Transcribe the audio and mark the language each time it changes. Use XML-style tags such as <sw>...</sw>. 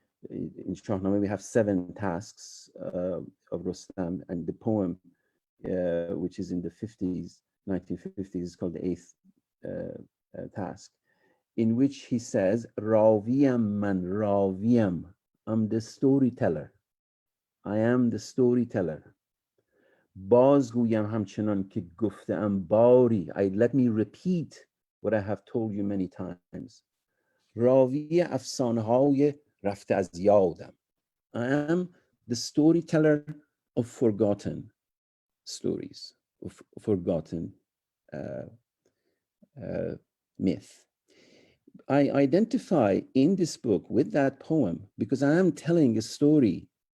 <en>In Shahnameh, we have 7 tasks of Rustam, and the poem, which is in the 1950s, is called the 8th task, in which he says,</en> <fa>Raviyam man Raviyam,</fa> <en>I'm the storyteller. I am the storyteller.</en> <fa>بازگویم همچنان که گفته‌ام باری.</fa> <en>Let me repeat what I have told you many times.</en> <fa>راوی افسانه‌های رفته از یادم.</fa> <en>I am the storyteller of forgotten stories, of forgotten myth. I identify in this book with that poem because I am telling a story.</en>